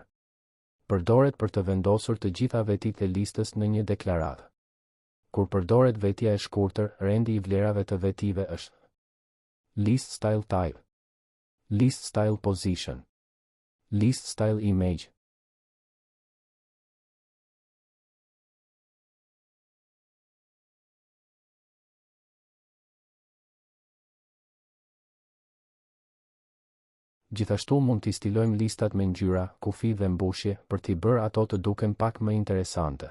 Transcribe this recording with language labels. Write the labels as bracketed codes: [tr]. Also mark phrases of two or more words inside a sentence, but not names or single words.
[sq] Përdoret për të vendosur të gjitha vetit e listës në një deklaratë. Kur përdoret vetja e shkurtër, rendi i vlerave të vetive është [en] list style type, list style position, list style image. [sq] Gjithashtu mund t'i stilojmë listat me ngjyra, kufi dhe mbushje për t'i bërë ato të duken pak më interesante.